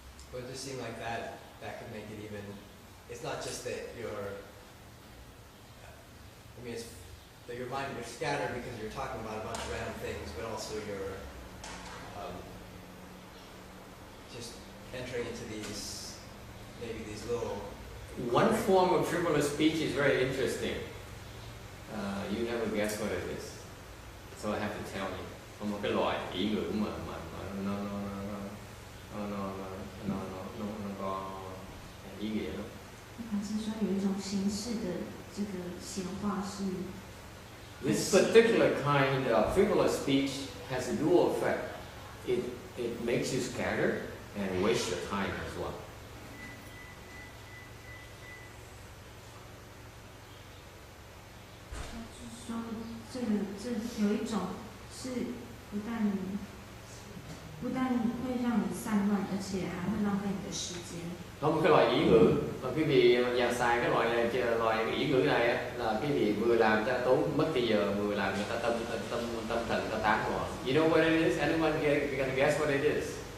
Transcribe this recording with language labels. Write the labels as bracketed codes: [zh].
[en] But it just seemed like that could make it even, it's not just that you're, I mean, it's that your mind, you're scattered because you're talking about a bunch of random things, but also you're just entering into these, maybe these little... One form of frivolous speech is very interesting. You never guess what it is. So I have to tell you. [vi] Có một cái loại ý ngữ mà nó có ý nghĩa lắm. [zh] 还是说有一种形式的这个闲话是 [en] This particular kind of frivolous speech has a dual effect. It makes you scattered and waste your time as well. [zh] 就是说这有一种是不但会让你散乱，而且还会浪费你的时间。 [vi] Có một cái loại ý ngữ mà quý vị nhà xài cái loại ý ngữ này á, là quý vị vừa làm cho tốn mất thời giờ, vừa làm người ta tâm thần ta tán loạn. [en] You know what it is? Anyone gonna guess what it is?